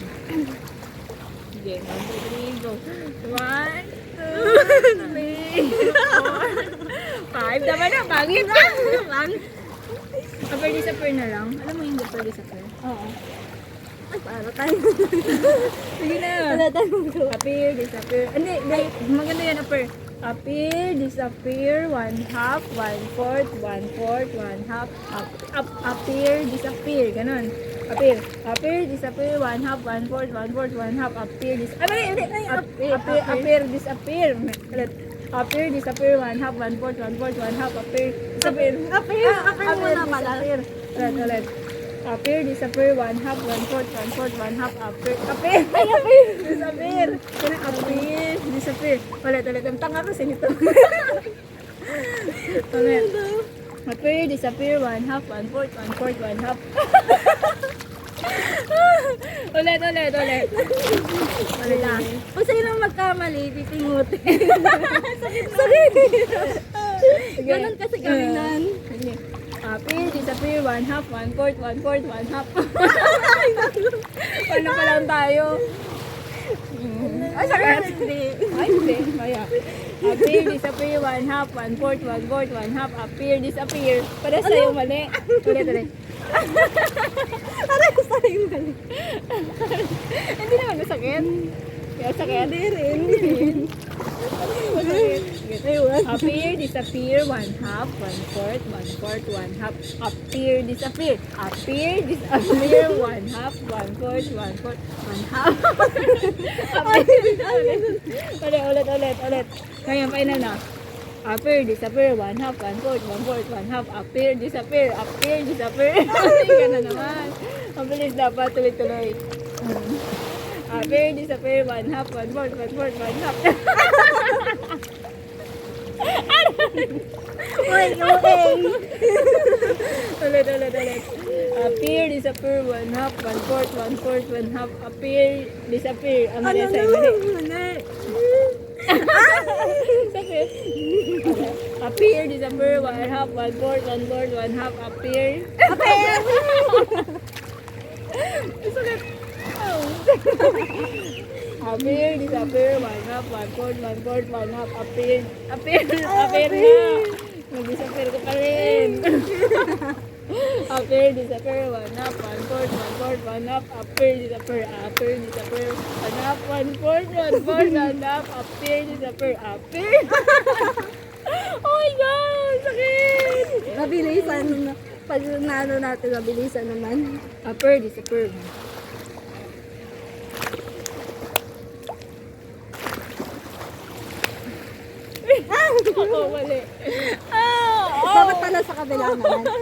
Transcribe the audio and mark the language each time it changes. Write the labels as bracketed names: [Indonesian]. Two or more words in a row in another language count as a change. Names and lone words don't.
[Filipino] Sige, 1, 2, 3, go. 1, 2, 3, 4, 5. Tama na, pangit na. Pangit. [English] Upper disappear [Filipino] na lang. Alam mo yung [English] upper disappear? [Filipino] Oo. Ay, para tayo. Sige na. Wala tayong group. [English] Appear, disappear. [Filipino] Hindi, maganda yan, appear. [English] Appear, disappear, 1/2, 1/4, 1/4, 1/2, appear, disappear, ganon. Appear, disappear, 1/2, 1/4, 1/4, 1/2, appear, disappear. Appear, disappear. [Filipino] Ulit. [English] Appear, disappear, 1/2, 1/4, 1/4, 1/2, appear, disappear. [Filipino] Appear muna pala. Ulit. [English] Appear, disappear, 1/2, 1/4, 1/4, 1/2, appear, disappear. Appear, disappear. [Filipino] Ulit. Ang tanga kasi nito. Ulit. [English] Appear, disappear, 1/2, 1/4, 1/4, 1/2. [Filipino] Ulit. Ulit na. Kung sino magkamali, titingutin. Ganon kasi kami nan. [English] Sige. Appear, disappear, 1/2, 1/4, 1/4, 1/2. [Filipino] Ano pa lang tayo? Ay, sakit. Hindi. Kaya. Appear, disappear, 1/2, 1/4, 1/4, 1/2, appear, disappear. Para sa'yo mali. Ulit. Aray ko sa'yo mali. Hindi naman masakit. Kaya sakit. Hindi rin. Masakit. [English] Appear, disappear, 1/2, 1/4, 1/4, 1/2, appear, disappear. Appear, disappear, 1/2, 1/4, 1/4, 1/2. [Filipino] Ulit. Ngayon, final na. [English] Appear, disappear, 1/2, 1/4, 1/4, 1/2, appear, disappear. [Filipino] Hindi ka na naman. Ang bilis dapat, tuloy-tuloy. [English] Appear, disappear, 1/2, 1/4, 1/4, 1/2. Wait, okay. [Filipino] Ulit. [English] Appear, disappear, 1/2, 1/4, 1/4, 1/2, appear, disappear. [Filipino] Ang mali Ano sa'yo, na? mali. Mali. Sakit. [English] Appear, disappear, 1/2, 1/4, 1/4, 1/2, appear. [Filipino] Sakit. [English] Appear, disappear, 1/2, 1/4, 1/4, 1/2, appear na. [Filipino] Nag-disappear ko pa rin. [English] Appear, disappear, 1/2, 1/4, 1/4, 1/2, appear, disappear, 1/2, 1/4, 1/4, 1/2, appear, disappear, appear. Oh my God! [Filipino] Sakit! Mabilisan na. Pag naano natin, mabilisan naman. [English] Appear, disappear. [Filipino] Ako, mali. Dapat pala sa kabila naman.